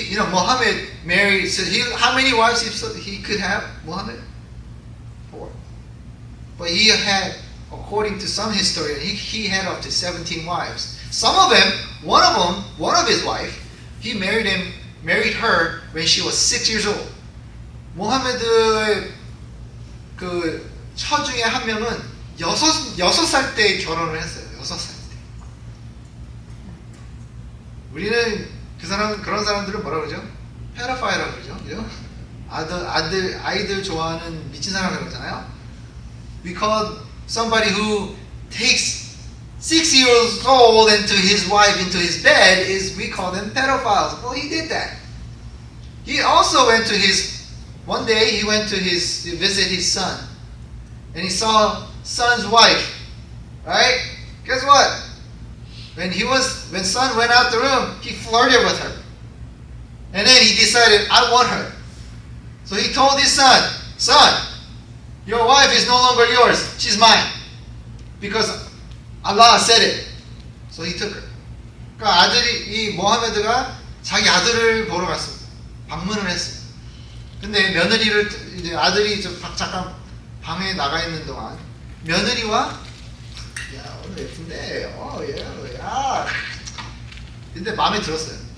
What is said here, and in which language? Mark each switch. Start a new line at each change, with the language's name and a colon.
English: Muhammad married, so how many wives he could have, Muhammad? 4. But he had, according to some historian, he had up to 17 wives. Some of them, one of his wife, he married her when she was 6 years old.
Korean: 모하메드의 그 처 중에 한 명은 6살 때 결혼을 했어요. 6살 때. 우리는 그런 사람들은 뭐라 그러죠? 페라파이라고 그러죠. 그죠? 아이들 좋아하는 미친 사람 그러잖아요.
English: We call somebody who takes 6 years old into his wife into his bed we call them pedophiles. Well, he did that. He also went to one day he went to visit his son and he saw son's wife, right? Guess what? When son went out the room, he flirted with her. And then he decided, I want her. So he told his son, son, your wife is no longer yours. She's mine. Because Allah said it. So he took her.
Korean: 그러니까 이 모하메드가 자기 아들을 보러 갔습니다. 방문을 했어요. 근데 며느리를 이제 아들이 잠깐 방에 나가 있는 동안 며느리와 야 오늘 예쁜데 야 근데 마음에 들었어요.